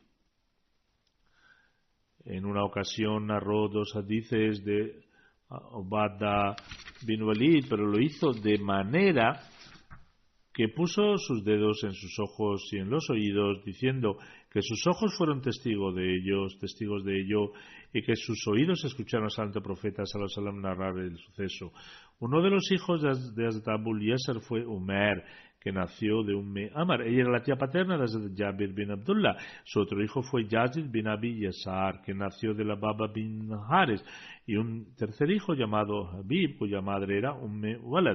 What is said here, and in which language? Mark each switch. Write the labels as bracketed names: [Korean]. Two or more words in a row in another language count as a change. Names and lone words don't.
[Spanish] En una ocasión narró 2 hadices de Ubadah bin Walid, pero lo hizo de manera que puso sus dedos en sus ojos y en los oídos, diciendo que sus ojos fueron testigos de ello, y que sus oídos escucharon al santo profeta [Arabic] صلى الله عليه وسلم [Spanish] narrar el suceso. Uno de los hijos de Hazrat Abu Yasar fue Umer, que nació de Amr. Ella era la tía paterna de Hazrat Jabir bin Abdullah. Su otro hijo fue Yazid bin Abi Yasar, que nació de la Baba bin Haris. Y un tercer hijo llamado Habib, cuya madre era Walad.